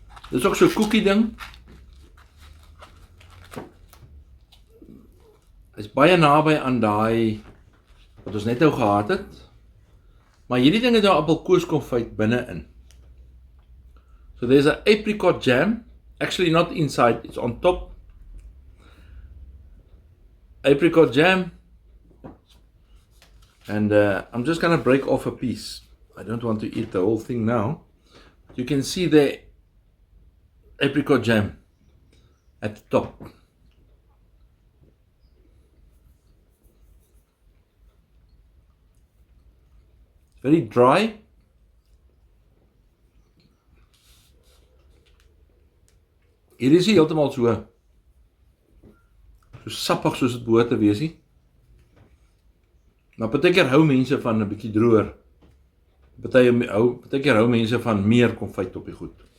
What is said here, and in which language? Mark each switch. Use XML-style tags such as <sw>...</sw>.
<af>Dit is ook so 'n koekie ding. Is baie naby aan daai wat ons net nou gehad het. Maar hierdie ding het nou appelkoos konfyt binne-in.</af> <en>So there's an apricot jam, actually not inside, it's on top. Apricot jam. And I'm just going to break off a piece. I don't want to eat the whole thing now. You can see the apricot jam at the top. Very dry.</en> <af>Hier is nie heeltemal so sappig soos dit behoort te wees nie. Maar partykeer hou mense van 'n bietjie droër. Partykeer hou mense van meer konfyt op die goed.</af>